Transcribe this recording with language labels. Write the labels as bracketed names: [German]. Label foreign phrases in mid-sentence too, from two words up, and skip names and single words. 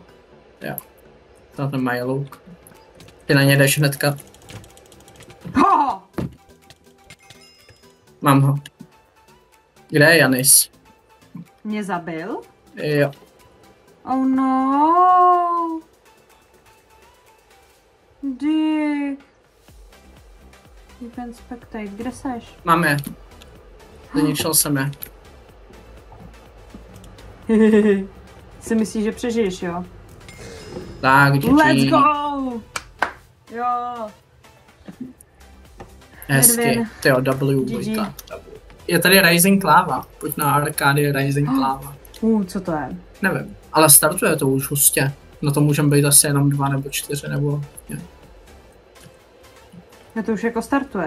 [Czech] Jo. To nemají luk. Ty na ně jdeš hnedka. Ho! Mám ho. Kde je Janis? Mě zabil? Jo. [English] Oh no. Dick. You can spectate. [Czech] Kde seš? Mám je. Zničil jsem je. Si myslíš, že přežiješ, jo? Tak, GG. [English] Let's go! [Czech] Jo. Hezky. Tyjo, W. GG. je tady Rising Lava. Pojď na arkády Rising Lava. Co to je? Nevím, ale startuje to už hustě. Na to můžeme být asi jenom 2 nebo 4 nebo... Je to už jako startuje?